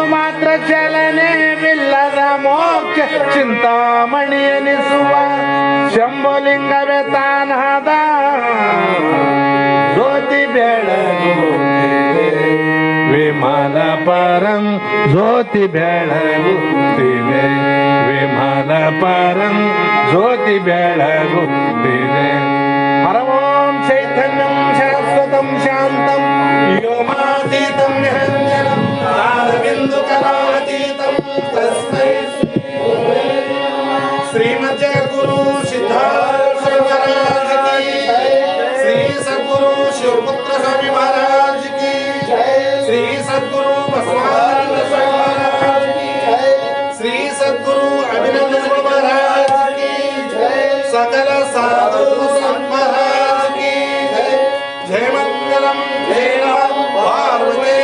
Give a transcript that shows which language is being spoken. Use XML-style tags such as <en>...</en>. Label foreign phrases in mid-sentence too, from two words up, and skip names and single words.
<kn>ಮಾತ್ರ ಚಲನೆವಿಲ್ಲದ</kn> <sa>ಮೋಕ್ಷ ಚಿಂತಾಮಣಿ</sa> <kn>ಎನಿಸುವ ಶಂಭುಲಿಂಗವೇ ತಾನಾದ ಜ್ಯೋತಿ ಬೆಳಗುತ್ತಿದೆ,</kn> <sa>ವಿಮಲ ಪರಂ ಜ್ಯೋತಿ ಬೆಳಗುತ್ತಿದೆ ವಿಮಲ ಪರಂ ಜ್ಯೋತಿ ಬೆಳಗುತ್ತಿದೆ ಪರಮಾಂ ಚೈತನ್ಯಂ ಶಾಶ್ವತಂ ಶಾಂತಂ ವ್ಯೋಮಾತೀತಂ ನಿರಂಜನಂ ನಾದಬಿಂದು ಕಲಾತೀತಂ ತಸ್ಮೈ</sa> <hi>श्रीमद् जगद्गुरु सिद्धार्थ महाराज की श्री सद्गुरु शिवपुत्र स्वामी महाराज की श्री सद्गुरु बसवानंद स्वामी महाराज की श्री सद्गुरु अभिनंदन महाराज की सकल साधु संत महाराज की जय मंगलं जय राम पार्वती</hi>